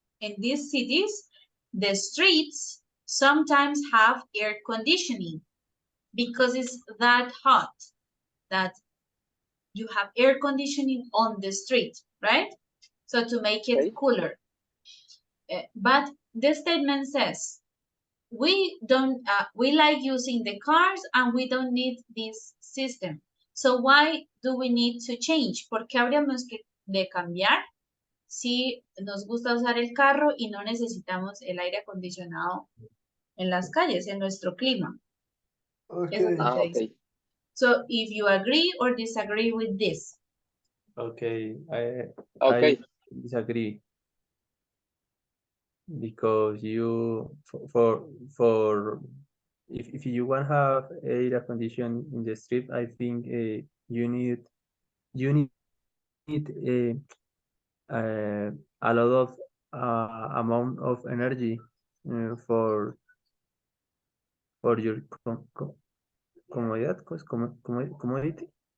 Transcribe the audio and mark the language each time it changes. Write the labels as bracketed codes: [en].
[en] in these cities, the streets sometimes have air conditioning because it's that hot that you have air conditioning on the street, right? So to make it cooler. But the statement says, we like using the cars and we don't need this system. So why do we need to change? [es] ¿Por qué habríamos de cambiar si nos gusta usar el carro y no necesitamos el aire acondicionado en las calles, en nuestro clima? Eso es lo que dice. [en] So if you agree or disagree with this. Okay, I disagree because for if you want to have air condition in the street, I think you need a lot of amount of energy for your comodidad, commodity.